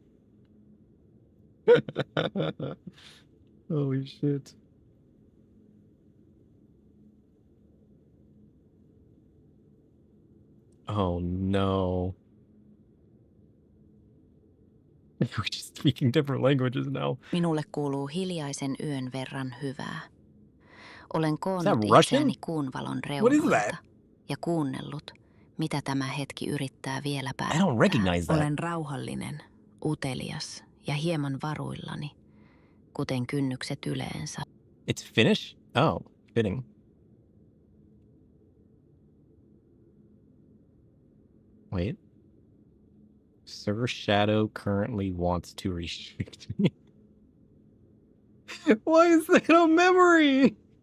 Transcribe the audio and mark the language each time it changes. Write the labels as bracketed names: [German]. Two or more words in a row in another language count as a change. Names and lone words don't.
[English] Holy shit. Oh no. We're just speaking different languages now. [Finnish] Minulle kuuluu hiljaisen yön verran hyvää. Olen koonnut [English] that Russian? [Finnish] itseäni kuun valon [English] What is [Finnish] reunoilta [English] that? [Finnish] ja kuunnellut, mitä tämä hetki yrittää vielä [English] I [Finnish] päättää. [English] don't recognize that. [Finnish] Olen rauhallinen, utelias ja hieman varuillani, kuten kynnykset yleensä. [English] It's Finnish? Oh, fitting. Wait. Sir Shadow currently wants to restrict me. Why is that a memory?